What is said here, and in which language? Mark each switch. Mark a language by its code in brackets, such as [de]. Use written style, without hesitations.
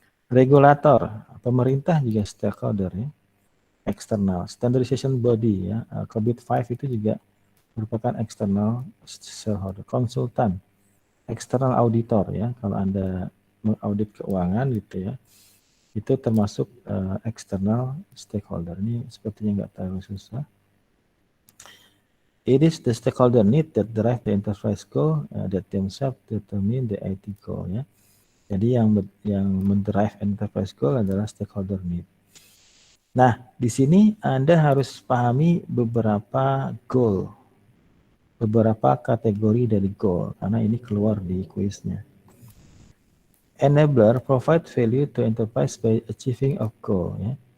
[id] Regulator, pemerintah juga stakeholder, ya. Eksternal, standardization body, ya, COVID-5 itu juga merupakan eksternal shareholder. Konsultan, eksternal auditor, ya, kalau Anda mengaudit keuangan gitu, ya, itu termasuk eksternal stakeholder. Ini sepertinya nggak terlalu susah. [en] It is the stakeholder need that drive the enterprise goal that themselves determine the IT goal, ya. [id] Jadi yang mendrive enterprise goal adalah stakeholder need. Nah, di sini Anda harus pahami beberapa goal, beberapa kategori dari goal, karena ini keluar di kuisnya. [en] Enabler provide value to enterprise by achieving of goal, ya.